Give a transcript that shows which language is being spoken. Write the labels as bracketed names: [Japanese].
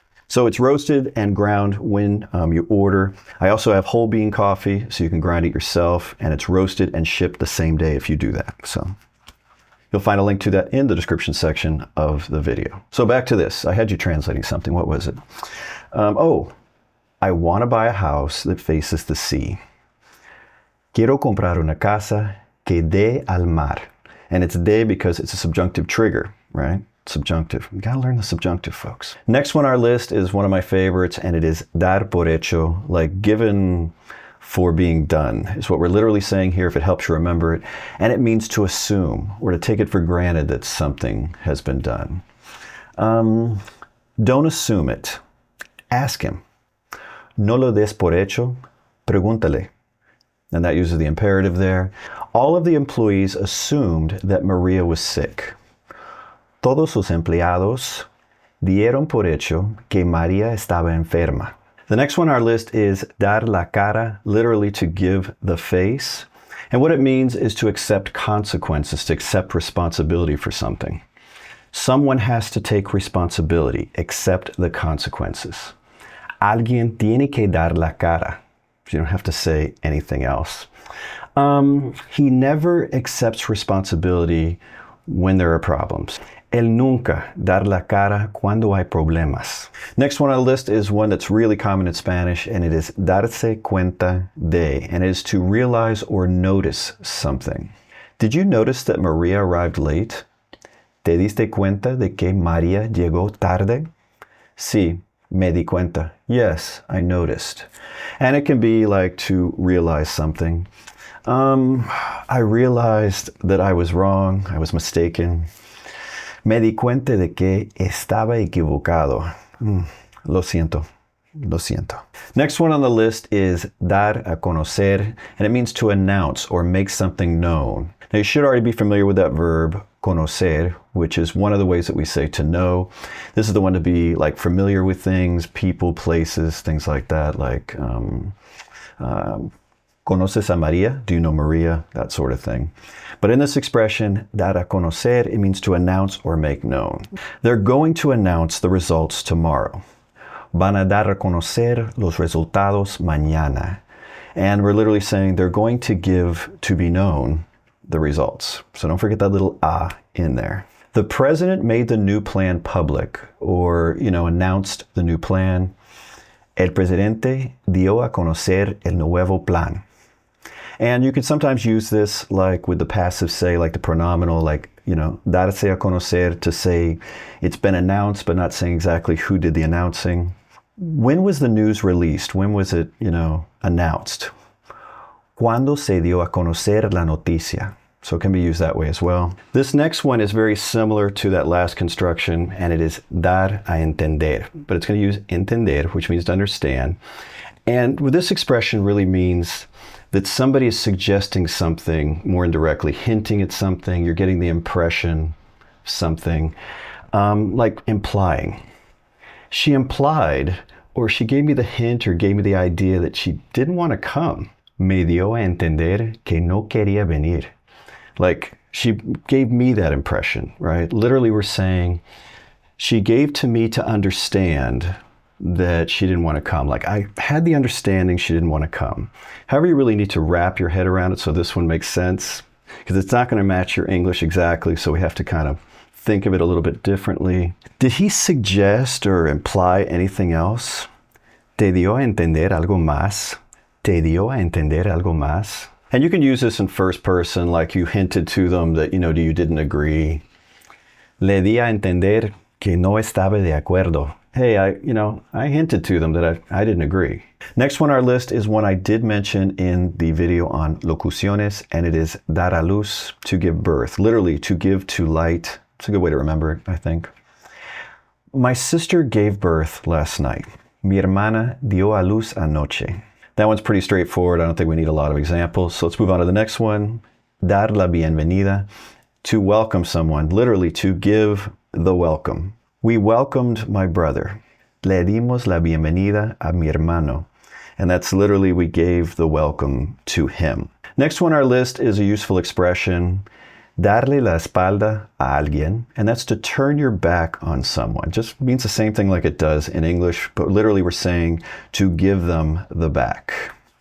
[English] So it's roasted and ground when you order. I also have whole bean coffee, so you can grind it yourself, and it's roasted and shipped the same day if you do that. So you'll find a link to that in the description section of the video. So back to this. I had you translating something. What was it? I want to buy a house that faces the sea. [Spanish] Quiero comprar una casa que dé al mar. [English] And it's de because it's a subjunctive trigger, right? Subjunctive. You gotta learn the subjunctive, folks. Next one on our list is one of my favorites, and it is [Spanish] dar por hecho, [English] like given for being done, is what we're literally saying here if it helps you remember it. And it means to assume or to take it for granted that something has been done. Don't assume it. Ask him. [Spanish] No lo des por hecho, pregúntale. [English] And that uses the imperative there. All of the employees assumed that Maria was sick. [Spanish] Todos sus empleados dieron por hecho que María estaba enferma. [English] The next one on our list is [Spanish] dar la cara, [English] literally to give the face. And what it means is to accept consequences, to accept responsibility for something. Someone has to take responsibility, accept the consequences. [Spanish] Alguien tiene que dar la cara. [English] You don't have to say anything else. He never accepts responsibility when there are problems. [Spanish] El nunca dar la cara cuando hay problemas. [English] Next one on the list is one that's really common in Spanish, and it is [Spanish] darse cuenta de, [English] and it is to realize or notice something. Did you notice that Maria arrived late? [Spanish] ¿Te diste cuenta de que María llegó tarde? Sí, me di cuenta. [English] Yes, I noticed. And it can be like to realize something. I realized that I was wrong, I was mistaken. [Spanish] Me di cuenta de que estaba equivocado. Lo siento. Lo siento. [English] Next one on the list is [Spanish] dar a conocer, [English] and it means to announce or make something known. Now you should already be familiar with that verb, conocer, which is one of the ways that we say to know. This is the one to be like familiar with things, people, places, things like that, like [Spanish] ¿Conoces a María? [English] Do you know Maria? That sort of thing. But in this expression, [Spanish] dar a conocer, [English] it means to announce or make known. They're going to announce the results tomorrow. [Spanish] Van a dar a conocer los resultados mañana. [English] And we're literally saying they're going to give to be known the results. So don't forget that little a in there. The president made the new plan public, or, announced the new plan. [Spanish] El presidente dio a conocer el nuevo plan. [English] And you could sometimes use this like with the passive say, like the pronominal, like, [Spanish] darse a conocer, [English] to say it's been announced, but not saying exactly who did the announcing. When was the news released? When was it, announced? [Spanish] ¿Cuándo se dio a conocer la noticia? [English] So it can be used that way as well. This next one is very similar to that last construction, and it is [Spanish] dar a entender, [English] but it's going to use entender, which means to understand. And with this expression really means that somebody is suggesting something more indirectly, hinting at something. You're getting the impression of something, like implying. She implied, or she gave me the hint or gave me the idea that she didn't want to come. [Spanish] Me dio a entender que no quería venir. [English] Like, she gave me that impression, right? Literally, we're saying she gave to me to understand that she didn't want to come. Like, I had the understanding she didn't want to come. However, you really need to wrap your head around it so this one makes sense, because it's not going to match your English exactly, so we have to kind of think of it a little bit differently. Did he suggest or imply anything else? [Spanish] Te dio a entender algo más? Te dio a entender algo más? [English] And you can use this in first person, like you hinted to them that, you didn't agree. [Spanish] Le di a entender que no estaba de acuerdo. [English] Hey, I hinted to them that I didn't agree. Next one on our list is one I did mention in the video on locuciones, and it is [Spanish] dar a luz, [English] to give birth. Literally, to give to light. It's a good way to remember it, I think. My sister gave birth last night. [Spanish] Mi hermana dio a luz anoche. [English] That one's pretty straightforward. I don't think we need a lot of examples. So let's move on to the next one. [Spanish] Dar la bienvenida, [English] to welcome someone. Literally, to give the welcome. We welcomed my brother. [Spanish] Le dimos la bienvenida a mi hermano. [English] And that's literally, we gave the welcome to him. Next one on our list is a useful expression. [Spanish] Darle la espalda a alguien, [English] and that's to turn your back on someone. Just means the same thing like it does in English, but literally we're saying to give them the back.